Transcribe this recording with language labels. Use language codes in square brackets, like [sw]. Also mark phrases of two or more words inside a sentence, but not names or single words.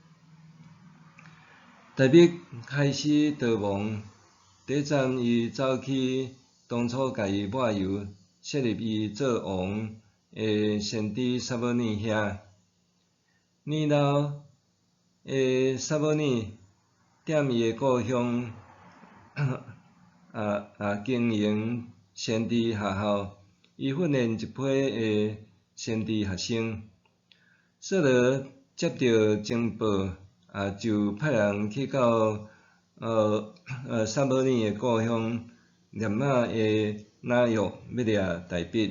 [nan] 大毕开始逃亡，第一站伊走去当初甲伊抹油，设立伊做王的先知撒母耳遐。年老的撒母耳踮伊的故乡经营先知学校，伊训练一批的先知学生。扫罗接到情报，就派人去到撒母耳的故乡念马的拿约要掠大毕。